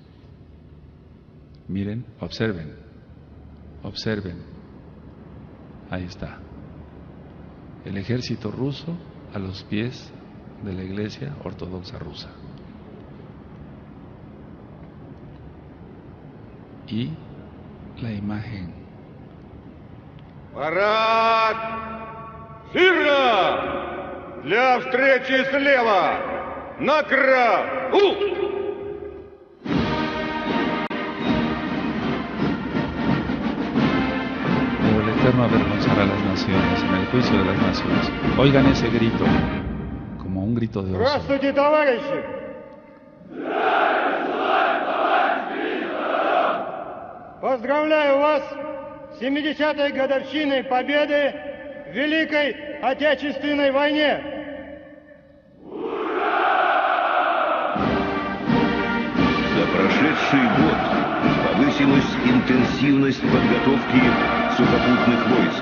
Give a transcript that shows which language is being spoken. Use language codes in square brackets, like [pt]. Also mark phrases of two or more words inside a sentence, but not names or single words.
[es] Miren, observen. Observen. Ahí está. El ejército ruso a los pies de la iglesia ortodoxa rusa. Y la imagen. [ru] Парад! Смирно! Для встречи слева! Накра! [es] Pero el Eterno avergonzará a las naciones en el juicio de las naciones. Oigan ese grito, como un grito de oso. [ru] Здравствуйте, товарищи! Поздравляю вас с 70-й годовщиной победы в Великой Отечественной войне! За прошедший год повысилась интенсивность подготовки сухопутных войск.